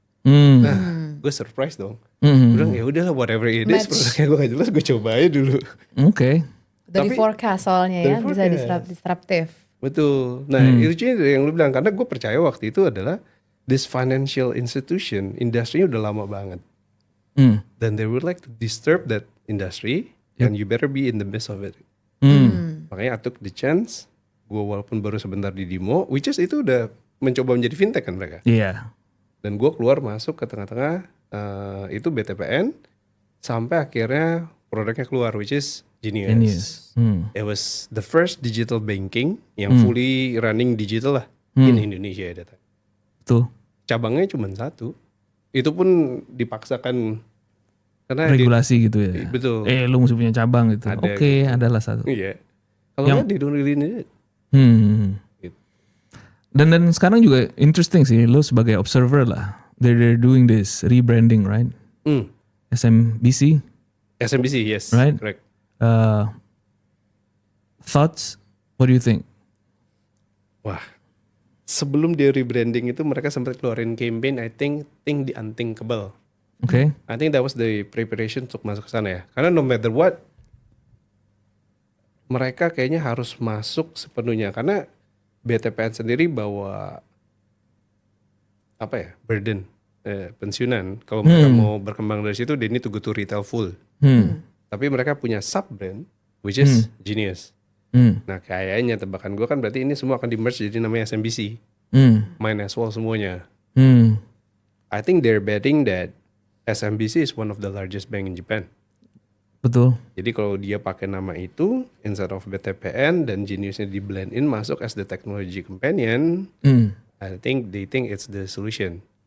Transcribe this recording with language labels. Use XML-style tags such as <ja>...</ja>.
<id>Nah, gue surprise dong. Gue bilang ya udahlah</id> <en>whatever it is,</en> <id>produknya gue gak jelas, gue coba aja dulu. Oke. Dari Tapi- forecast soalnya dari ya, bisa forecast. disruptif. Betul. Nah, itu yang lu bilang karena gue percaya waktu itu adalah</id> <en>this financial institution,</en> <id>industrinya udah lama banget.</id> <en>Dan they would like to disturb that industry, and you better be in the midst of it. Makanya I took the chance.</en> <id>Gue walaupun baru sebentar di Dimo,</id> <en>which is</en> <id>itu udah mencoba menjadi fintech kan mereka. Iya. Dan gue keluar masuk ke tengah-tengah itu BTPN sampai akhirnya produknya keluar, which is Genius. Genius.</id> <en>It was the first digital banking yang fully running digital lah in Indonesia ya data.</en> <id>Betul. Cabangnya cuma satu. Itu pun dipaksakan karena Regulasi gitu ya. betul. Lu mesti punya cabang gitu. Ada Oke, adalah satu. Iya. Kalau nggak</id> <en>they don't really need it.</en> <id>Gitu. Dan sekarang juga interesting sih, lo sebagai observer lah.</id> <en>They're doing this rebranding, right? SMBC, SMBC, yes, Right. correct. thoughts? What do you think?</en> <id>Wah, sebelum dia rebranding itu mereka sempat keluarin campaign,</id> <en>I think the unthinkable. Okay. I think that was the preparation</en> <id>untuk masuk ke sana ya. Karena</id> <en>no matter what,</en> <id>mereka kayaknya harus masuk sepenuhnya. Karena BTPN sendiri bawa apa ya, burden, pensiunan. Kalau mereka mau berkembang dari situ,</id> <en>they need to go to retail full.</en> <id>Tapi mereka punya sub brand, which is Genius. Nah kayaknya tebakan gue kan berarti ini semua akan di-merge jadi namanya SMBC. Main</id> <en>as well</en> <id>semuanya.</id> <en>I think they're betting that SMBC is one of the largest bank in Japan.</en> <id>Betul. Jadi kalau dia pakai nama itu</id> <en>instead of</en> <id>BTPN dan Geniusnya di blend in masuk</id> <en>as the technology companion, I think they think it's the solution.</en>